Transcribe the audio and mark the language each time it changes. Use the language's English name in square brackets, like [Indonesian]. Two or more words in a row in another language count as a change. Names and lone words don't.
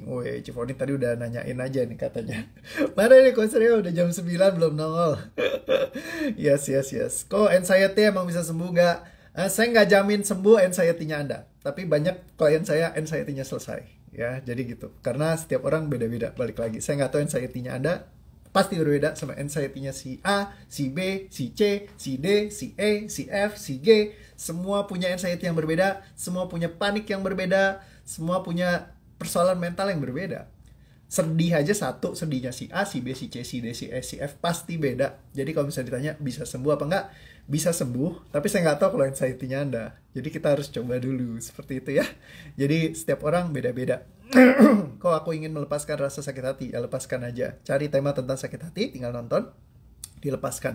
[Indonesian] Woi, Cifoni tadi udah nanyain aja nih katanya. Mana nih Coach Rio, udah jam 9 belum nongol. [English] Yes, yes, yes. [Indonesian] Kok anxiety emang bisa sembuh nggak? Saya nggak jamin sembuh anxiety-nya Anda. Tapi banyak klien saya anxiety-nya selesai. Ya, jadi gitu. Karena setiap orang beda-beda. Balik lagi, saya nggak tahu anxiety-nya Anda pasti berbeda sama anxiety-nya si A, si B, si C, si D, si E, si F, si G. Semua punya anxiety yang berbeda, semua punya panik yang berbeda, semua punya persoalan mental yang berbeda. Sedih aja satu, sedihnya si A, si B, si C, si D, si E, si F pasti beda. Jadi kalau misalnya ditanya bisa sembuh apa enggak, bisa sembuh, tapi saya nggak tahu kalau anxiety-nya Anda. Jadi kita harus coba dulu seperti itu ya. Jadi setiap orang beda-beda. Kalau aku ingin melepaskan rasa sakit hati, ya lepaskan aja. Cari tema tentang sakit hati, tinggal nonton, dilepaskan.